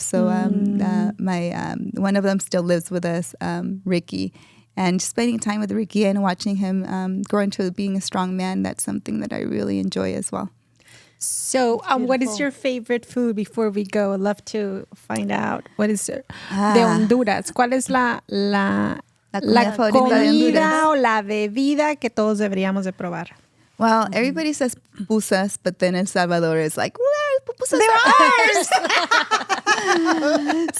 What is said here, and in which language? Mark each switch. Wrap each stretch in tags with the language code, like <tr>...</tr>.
<en>So my one of them still lives with us, Ricky. And spending time with Ricky and watching him grow into being a strong man, that's something that I really enjoy as well. So what is your favorite food before we go? I'd love to find out. What is</en> <es>de Honduras? ¿Cuál es la La comida o la bebida que todos deberíamos de probar.</es> <en>Well, everybody says pupusas, but then El Salvador is like, where pupusas are ours?</en>